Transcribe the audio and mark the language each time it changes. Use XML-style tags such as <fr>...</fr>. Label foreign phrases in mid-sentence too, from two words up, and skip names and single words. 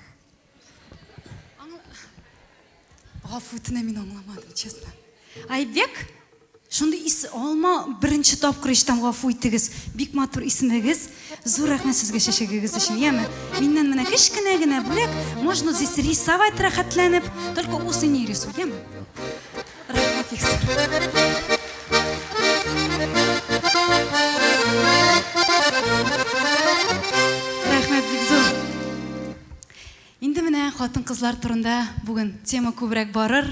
<tt>Гафу үтенәм, мин аңламадым, честно. Айбек? Шундай алма беренче тапкыр ишетәм, гафу итегез. Бик матур исемегез. Зур рәхмәт сезгә чәчәгегез өчен, яме? Миннән менә кечкенә генә бүләк.</tt> <ru>Можно здесь рисовать рәхәтләнеп, только усы не рисуй,</ru> <tt>яме? Рәхмәт иксер. Рәхмәт бик зур. Инде менә хатын-кызлар турында бүген тема күбрәк барыр.</tt>